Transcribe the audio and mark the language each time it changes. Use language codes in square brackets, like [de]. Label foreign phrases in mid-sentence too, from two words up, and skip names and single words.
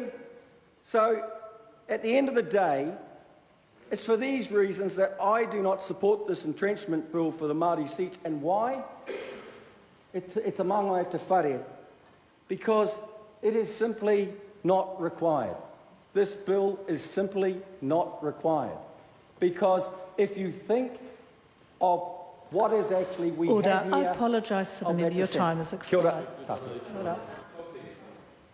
[en] So, at the end of the day, it's for these reasons that I do not support this entrenchment bill for the Māori seats. And why? It's a [mi] mangai te whare. [en] Because it is simply not required. This bill is simply not required. Because if you think of what is actually we Order. have here... I apologise to the member. Your time has [mi] Kia ora. [en] expired. Order. Madam Speaker.